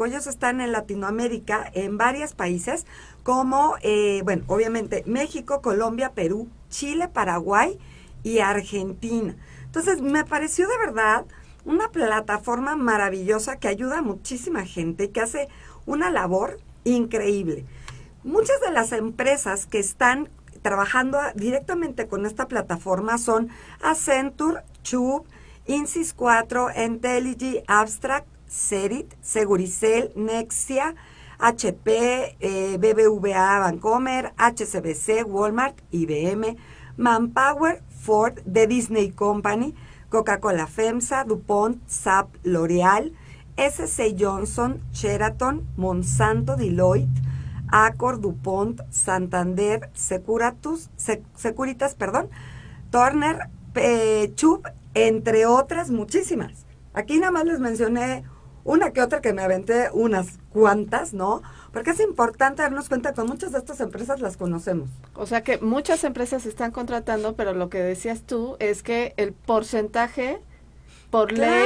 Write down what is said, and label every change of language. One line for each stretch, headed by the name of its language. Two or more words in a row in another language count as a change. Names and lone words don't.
Spanish: Ellos están en Latinoamérica, en varios países como, bueno, obviamente México, Colombia, Perú, Chile, Paraguay y Argentina. Entonces me pareció de verdad una plataforma maravillosa que ayuda a muchísima gente y que hace una labor increíble. Muchas de las empresas que están trabajando directamente con esta plataforma son Accenture, Chubb, Insys 4, Entelige, Abstract, Cerit, Seguricel, Nexia, HP, BBVA, Bancomer, HSBC, Walmart, IBM, Manpower, Ford, The Disney Company, Coca-Cola FEMSA, DuPont, SAP, L'Oreal, SC Johnson, Sheraton, Monsanto, Deloitte, Accor, DuPont, Santander, Securitas, Turner, Chubb, entre otras muchísimas. Aquí nada más les mencioné una que otra que me aventé, unas cuantas, ¿no? Porque es importante darnos cuenta que muchas de estas empresas las conocemos. O sea que muchas empresas están contratando, pero lo que decías tú es que el porcentaje por ley